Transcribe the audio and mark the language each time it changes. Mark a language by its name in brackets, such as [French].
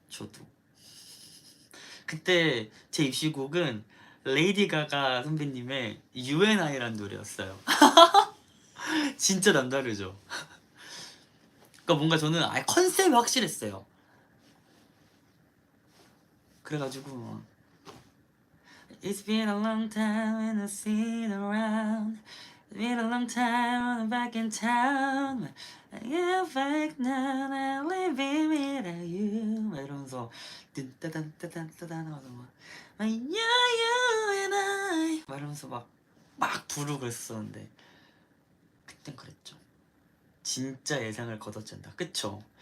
[Korean] 저도 그때 제 입시곡은 레이디 가가 선배님의 UNI라는 노래였어요. 진짜 남다르죠. 그러니까 뭔가 저는 아예 컨셉이 확실했어요. 그래가지고 [English] It's been a long time and I see it around. It's been a long time I'm back in town. I get back now and living without you. [Korean] 막 이러면서 뜬따단따단따단 하면서 막 [English] You, you and I [Korean] 막 이러면서 막 부르고 그랬었는데 그땐 그랬죠. 진짜 예상을 거뒀잖아. 그쵸?